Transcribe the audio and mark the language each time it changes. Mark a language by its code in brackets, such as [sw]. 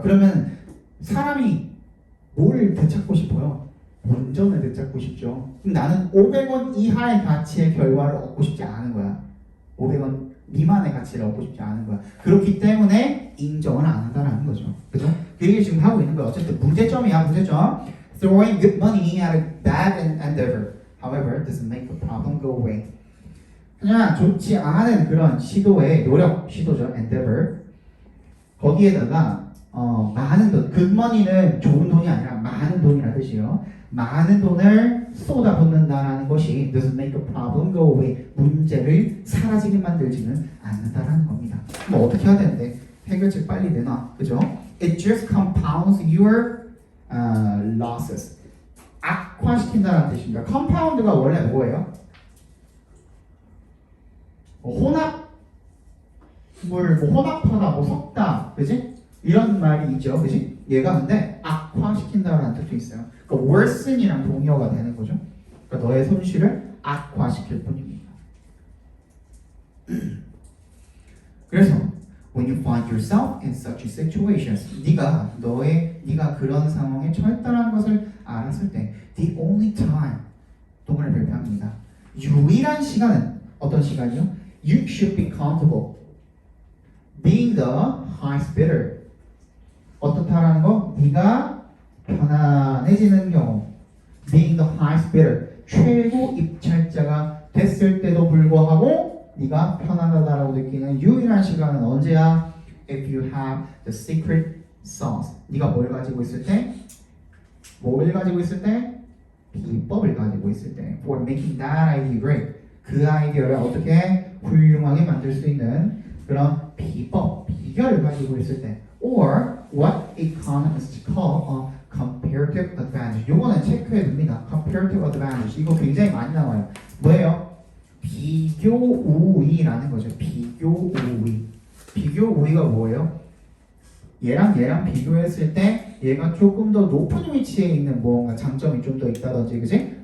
[ko] 그러면 사람이 뭘 되찾고 싶어요? 본전을 되찾고 싶죠. 그럼 나는 500원 이하의 가치의 결과를 얻고 싶지 않은 거야. 500원 미만의 가치를 얻고 싶지 않은 거야. 그렇기 때문에 인정을 안 한다는 거죠. 그죠? 그 얘기를 지금 하고 있는 거야. 어쨌든 문제점이야, 문제점. [en] Throwing good money at a bad endeavor, however, doesn't make the problem go away. [ko] 그냥 좋지 않은 그런 시도의 시도죠, endeavor. 거기에다가 많은 돈, 굿머니는 좋은 돈이 아니라 많은 돈이라는 뜻이에요. 많은 돈을 쏟아붓는다라는 것이 [en] doesn't make a problem go away. [ko] 문제를 사라지게 만들지는 않는다라는 겁니다. 뭐 어떻게 해야 되는데? 해결책 빨리 내놔, 그죠? [en] It just compounds your losses. [ko] 악화시킨다는 뜻입니다. compound가 원래 뭐예요? 혼합하다, 섞다, 그지? 이런 말이 있죠, 그지? 얘가 근데 악화시킨다라는 뜻도 있어요. 그러니까 worsen이랑 동의어가 되는 거죠. 그러니까 너의 손실을 악화시킬 뿐입니다. [en] 그래서 when you find yourself in such situations, [ko] 네가 그런 상황에 처했다는 것을 알았을 때, [en] the only time [ko] 동그라미 별표합니다. 유일한 시간은 어떤 시간이요? [en] You should be comfortable being the highest bidder. [ko] 어떻다라는 거? 네가 편안해지는 경우, [en] being the highest bidder [ko] 최고 입찰자가 됐을 때도 불구하고 네가 편안하다라고 느끼는 유일한 시간은 언제야? [en] If you have the secret sauce. [ko] 네가 뭘 가지고 있을 때? 뭘 가지고 있을 때? 비법을 가지고 있을 때. [en] For making that idea great. [ko] 그 아이디어를 어떻게 훌륭하게 만들 수 있는 그런 비법, 비결을 가지고 있을 때. [en] Or what economists call a comparative advantage. [ko] 요거는 체크해 둡니다. comparative advantage. 이거 굉장히 많이 나와요. 뭐예요? 비교 우위라는 거죠. 비교 우위. 비교 우위가 뭐예요? 얘랑 비교했을 때 얘가 조금 더 높은 위치에 있는 뭔가 장점이 좀 더 있다든지, 그지?